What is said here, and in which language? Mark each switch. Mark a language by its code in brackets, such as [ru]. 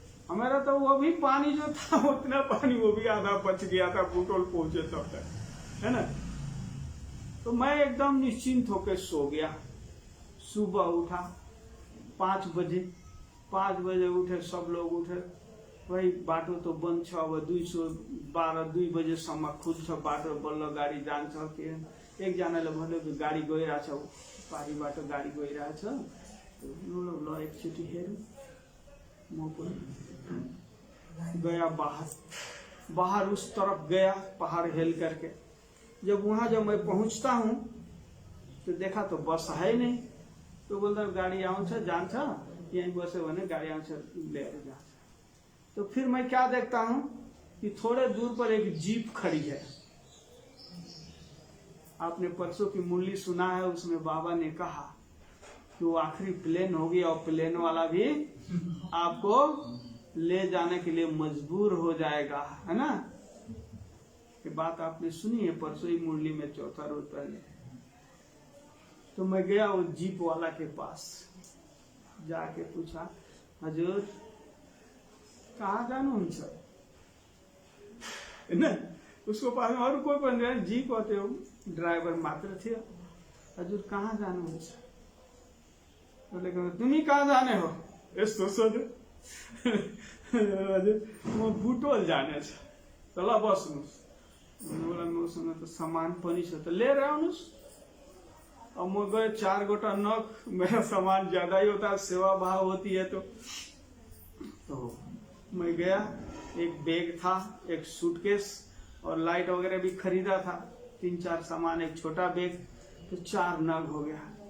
[hi] हमारा तो वो भी पानी जो था, उतना पानी वो भी आधा बच गया था, बुटोल पहुंचे तब तक, है ना। तो मैं एकदम निश्चिंत होकर सो गया। सुबह उठा 5 बजे उठे, सब लोग उठे। [ne] वही बाटो तो बंद छ, अब 2 बजेसम्म खुल्छ बाटो, बल्ल गाडी जान्छ। के एकजनाले भन्यो कि गाडी गइरहेछ, पारीबाट गाडी गइरहेछ, ल एकचोटि हेरौँ। [hi] म पनि गया बाहर उस तरफ गया, पहाड़ हिल करके। जब मैं पहुंचता हूँ तो देखा तो बस है नहीं। तो बोलता [ne] गाड़ी आउँछ जान्छ, यहीं बस्यो भने गाड़ी आउँछ लिएर जान्छ। [hi] तो फिर मैं क्या देखता हूँ कि थोड़े दूर पर एक जीप खड़ी है। आपने परसों की मुरली सुना है, उसमें बाबा ने कहा कि वो आखिरी प्लेन होगी और प्लेन वाला भी आपको ले जाने के लिए मजबूर हो जाएगा, है ना। ये बात आपने सुनी है परसों ही मुरली में, 4था रोज पहले। तो मैं गया वो जीप वाला के पास, जाके पूछा, [ne] हजूर कहाँ जानुहुन्छ? [hi] ना उसको पास में और कोई पनि जीप होते हो, [ne] ड्राइवर मात्र थियो। हजूर कहाँ जानुहुन्छ? बोले तुमी कहाँ जाने हो? यस्तो सोध्यो। हजुर म बुटोल जाने छ, त ल बस्नुहोस्। बोला मसँग त सामान पनि छ, त लिएर आउनुहोस्। [hi] अब मैं गए, 4 गोटा नख, मेरा सामान ज्यादा ही होता है, सेवा भाव होती है। तो मैं गया, एक बैग था, एक सूटकेस और लाइट वगैरह भी खरीदा था, 3-4 सामान, एक छोटा बैग, तो 4 नग हो गया।